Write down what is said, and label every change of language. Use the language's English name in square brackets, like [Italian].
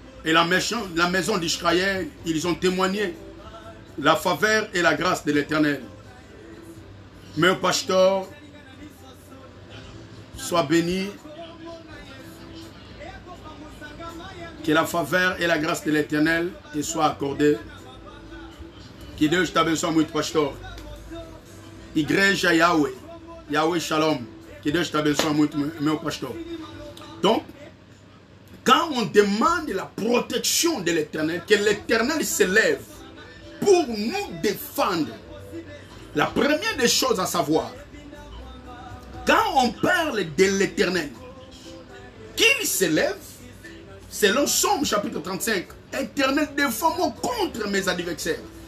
[French] Et la maison d'Israël, ils ont témoigné la faveur et la grâce de l'Éternel. Mon pasteur, sois béni. Que la faveur et la grâce de l'Éternel te soient accordées. [Portuguese] Que Deus te abençoe muito, pastor. Igreja Yahweh. Yahweh Shalom. Que Deus te abençoe muito, meu pastor. [French] Donc, quand on demande la protection de l'Éternel, que l'Éternel s'élève pour nous défendre, la première des choses à savoir, quand on parle de l'Éternel, qu'il s'élève, selon Somme chapitre 35, Éternel, défends-moi contre mes adversaires.